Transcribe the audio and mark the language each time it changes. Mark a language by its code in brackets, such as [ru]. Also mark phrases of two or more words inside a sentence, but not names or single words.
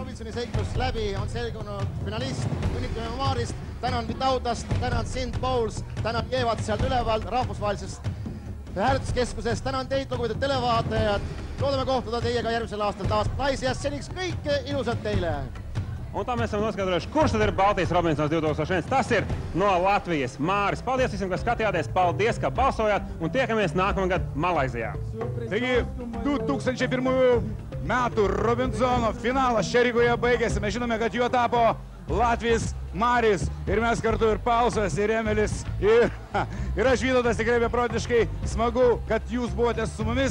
[et] seiklus läbi, on selgunud finalist, õnnitleme Maarist, tänan Vitautast, tänan sind, Pauls, tänan Jeevat sealt üleval rahvusvahelisest hääletuskeskusest, tänan teid, lugupeetud televaatajad, loodame kohtuda teiega järgmisel aastal taas Laisijas, seniks kõike ilusat teile! [lv] Un tā mēs esam noskaidrojuši, kurš tad ir Baltijas Robinsons 2001. Tas ir no Latvijas Māris. Paldies visiem, kas skatījāties, paldies, ka balsojāt, un tiekamies nākamgad Malaizijā. [lt] Taigi, 2001 metų Robinsono finalas čia Rygoje baigėsi. Mes žinome, kad juo tapo Latvijas Maris ir mes kartu ir Paulsas, ir Emelis, ir aš Vytautas, tikrai beprotiškai smagu, kad jūs buvote su mumis.